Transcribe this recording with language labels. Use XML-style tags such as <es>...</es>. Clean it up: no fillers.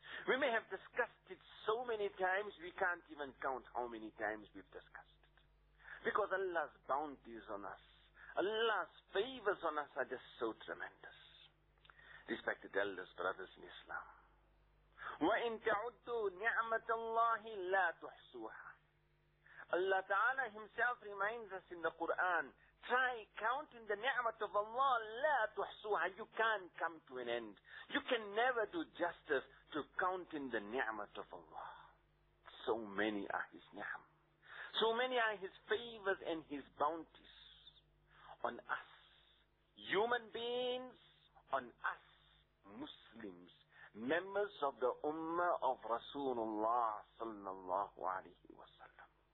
<en>We may have discussed it so many times, we can't even count how many times we've discussed it. Because Allah's bounties on us, Allah's favors on us are just so tremendous. Respected elders, brothers in Islam,</en> <ar>وَإِن تَعُدُّوا نِعْمَةَ اللَّهِ لَا تُحْصُوهَا.</ar> <en>Allah Ta'ala himself reminds us in the Quran, try counting the ni'mat of Allah,</en> <ar>لَا تُحْصُوهَا.</ar> <en>You can't come to an end. You can never do justice to counting the ni'mat of Allah. So many are his ni'am. So many are his favors and his bounties on us, human beings, on us, Muslims, members of the Ummah of Rasulullah sallallahu alayhi wa sallam.</en>